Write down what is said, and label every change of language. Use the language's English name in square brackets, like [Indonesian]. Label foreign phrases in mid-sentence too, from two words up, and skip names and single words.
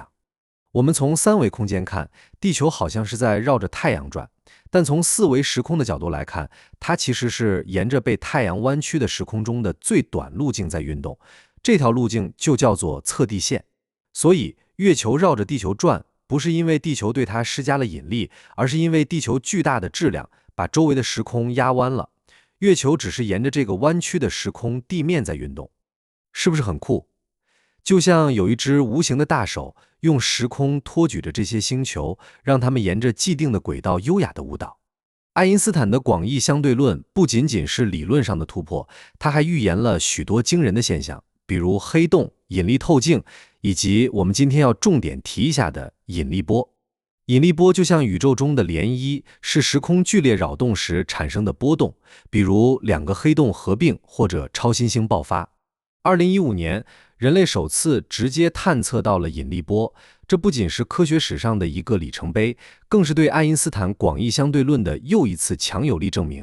[Chinese] 我們從三維空間看，地球好像是在繞着太陽轉，但從四維時空的角度來看，它其實是沿着被太陽彎曲的時空中的最短路徑在運動，這條路徑就叫做測地線。所以，月球繞着地球轉，不是因為地球對它施加了引力，而是因為地球巨大的質量把周圍的時空壓彎了，月球只是沿着這個彎曲的時空地面在運動，是不是很酷？就像有一隻無形的大手，用時空托舉着這些星球，讓它們沿着既定的軌道優雅的舞蹈。愛因斯坦的廣義相對論不僅僅是理論上的突破，它還預言了許多驚人的現象，比如黑洞、引力透鏡，以及我們今天要重點提一下的引力波。引力波就像宇宙中的涟漪，是時空剧烈擾動時產生的波動，比如兩個黑洞合併或者超新星爆發。2015年，人類首次直接探測到了引力波，這不僅是科學史上的一個里程碑，更是對愛因斯坦廣義相对論的又一次强有力證明。